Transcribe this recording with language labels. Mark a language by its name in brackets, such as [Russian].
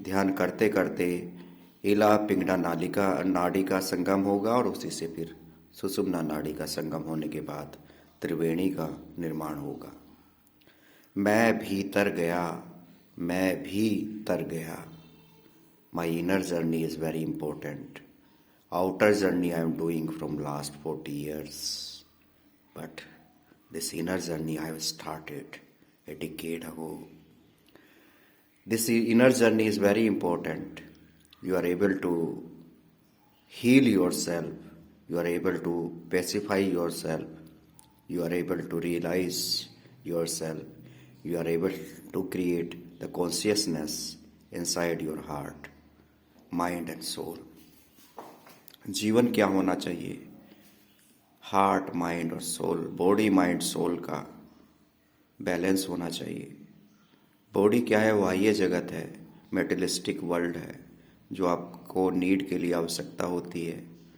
[Hindi] ध्यान करते करते इला पिंगला नाड़ी का संगम होगा और उसी से फिर सुषुम्ना नाड़ी का संगम होने के बाद त्रिवेणी का निर्माण होगा। मैं भीतर गया, मैं भीतर गया। [English] My inner journey is very important. Outer journey I am doing from last 40 years, but this inner journey I have started a decade ago. This inner journey is very important. You are able to heal yourself, you are able to pacify yourself, you are able to realize yourself, you are able to create the consciousness inside your heart, mind and soul. [Hindi] जीवन क्या होना चाहिए? Heart, mind और soul, body mind soul का balance होना चाहिए। Body क्या है? बाह्य जगत है, मेटेरियलिस्टिक वर्ल्ड है, जो आपको नीड के लिए आवश्यकता होती है।